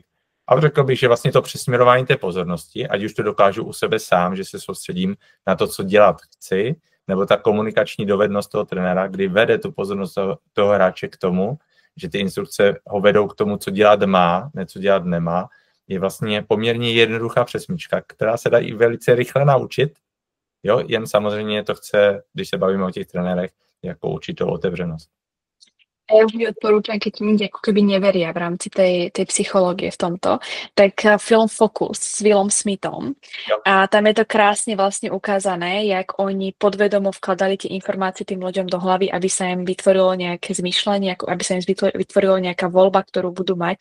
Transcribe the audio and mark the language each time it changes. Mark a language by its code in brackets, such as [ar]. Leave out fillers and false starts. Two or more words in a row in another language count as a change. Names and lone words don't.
[cs] A řekl bych, že vlastně to přesměrování té pozornosti, ať už to dokážu u sebe sám, že se soustředím na to, co dělat chci, nebo ta komunikační dovednost toho trenéra, kdy vede tu pozornost toho hráče k tomu, že ty instrukce ho vedou k tomu, co dělat má, ne co dělat nemá, je vlastně poměrně jednoduchá přesmička, která se dá i velice rychle naučit, jo, jen samozřejmě to chce, když se bavíme o těch trenérech, jako určitou otevřenosť. [sk] Ja vždy odporúčam, keď niekde ako keby neveria v rámci tej psychológie v tomto, tak film Focus s Willom Smithom. A tam je to krásne vlastne ukázané, jak oni podvedomo vkladali tie informácie tým ľuďom do hlavy, aby sa im vytvorilo nejaké zmýšľanie, aby sa im vytvorilo nejaká voľba, ktorú budú mať.